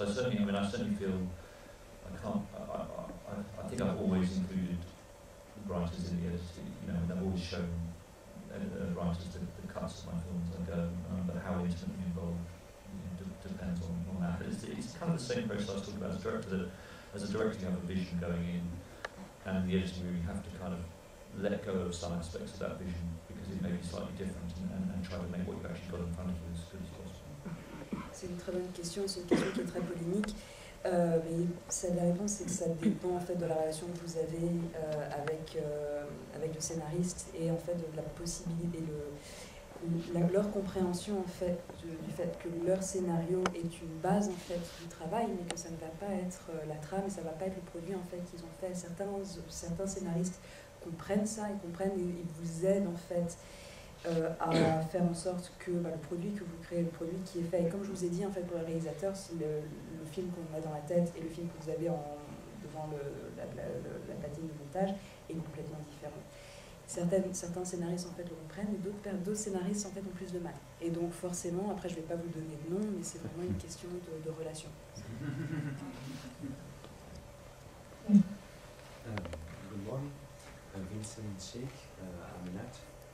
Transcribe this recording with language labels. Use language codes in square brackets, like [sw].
[en] I certainly feel I think I've always included writers in the editing, and I've always shown writers the cuts of my films I go, but how intimately involved depends on that. But it's kind of the same process I was talking about as a director, that as a director you have a vision going in, and the editing room you have to kind of let go of some aspects of that vision because it may be slightly different, and try to make what you've actually got in front of you as good as possible. [fr] C'est une très bonne question, c'est une question qui est très polémique. Mais la réponse, c'est que ça dépend en fait de la relation que vous avez avec le scénariste et en fait de la possibilité, leur compréhension en fait du fait que leur scénario est une base en fait du travail, mais que ça ne va pas être la trame et ça ne va pas être le produit en fait qu'ils ont fait. Certains scénaristes comprennent ça, ils vous aident en fait à faire en sorte que le produit que vous créez, le produit qui est fait, et comme je vous ai dit en fait pour le réalisateur, si le film qu'on a dans la tête et le film que vous avez devant la platine de montage est complètement différent. Certains scénaristes en fait le comprennent et d'autres scénaristes en fait ont plus de mal. Et donc forcément, après je ne vais pas vous donner de nom, mais c'est vraiment une question de relation. [en] Good morning, Vincent Sheikh, I'm an actor.